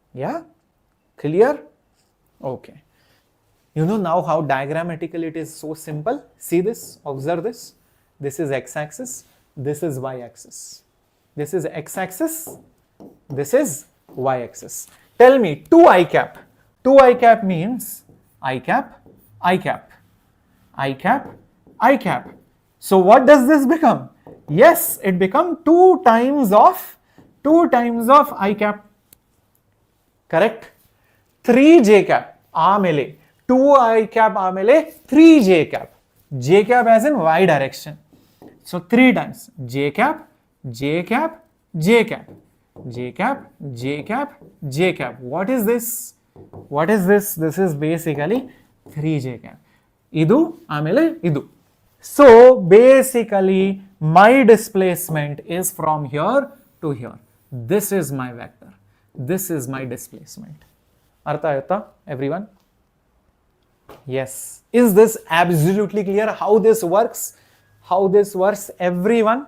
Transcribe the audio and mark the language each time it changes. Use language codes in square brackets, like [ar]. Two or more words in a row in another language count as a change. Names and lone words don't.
[en] Yeah? Clear? Okay. You know now how diagrammatically it is so simple. See this, observe this. This is x-axis, this is y-axis. This is x-axis, this is y-axis. Tell me 2i cap. 2i cap means I cap, I cap, I cap, I cap. So what does this become? Yes, it becomes 2 times of I cap. Correct? 3j cap. Amele. 2i cap amele 3j cap. J cap as in y direction. So 3 times j cap, j cap, j cap, j cap, j cap, j cap. What is this? What is this? This is basically 3j cap. [kn] ಇದು ಆಮೇಲೆ ಇದು. [en] So basically my displacement is from here to here. This is my vector. This is my displacement. [kn] ಅರ್ಥ ಆಯ್ತಾ [en] everyone? Yes. Is this absolutely clear how this works? How this works, everyone?